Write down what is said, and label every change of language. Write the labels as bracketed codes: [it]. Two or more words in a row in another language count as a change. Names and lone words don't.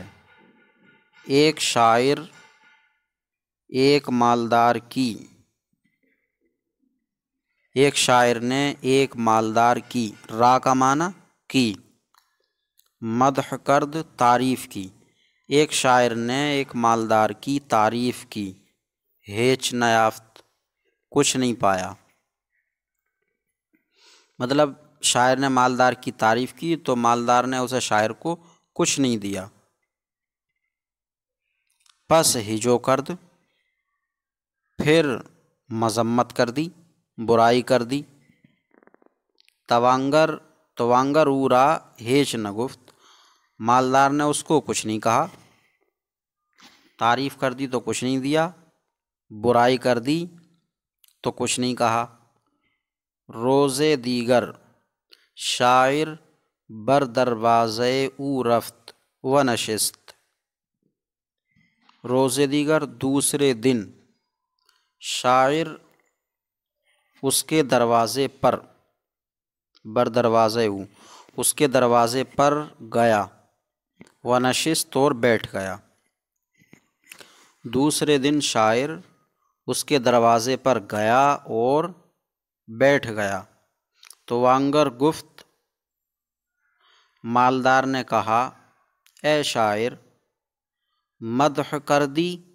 [ur] ایک شاعر ایک مالدار کی، ایک شاعر نے ایک مالدار کی، را کا معنی کی، [fa] مدح کرد [ur] تعریف کی، ایک شاعر نے ایک مالدار کی تعریف کی، [fa] ہیچ نہ یافت [ur] کچھ نہیں پایا، مطلب شاعر نے مالدار کی تعریف کی تو مالدار نے اسے شاعر کو کچھ نہیں دیا۔ [fa] پس ہجو کرد، [ur] پھر مذمت کر دی، برائی کر دی، [fa] توانگر او را ہیچ نہ گفت، [ur] مالدار نے اس کو کچھ نہیں کہا، تعریف کر دی تو کچھ نہیں دیا، برائی کر دی تو کچھ نہیں کہا۔ [fa] روز دیگر شاعر بر دروازے او رفت و نشست، روز دیگر [ur] دوسرے دن شاعر اس کے دروازے پر، [fa] بر دروازے او [ur] اس کے دروازے پر گیا، [fa] و نشست [ur] اور بیٹھ گیا، دوسرے دن شاعر اس کے دروازے پر گیا اور بیٹھ گیا، [fa] تو وانگر گفت، [ur] مالدار نے کہا، اے شاعر مدح کر دی،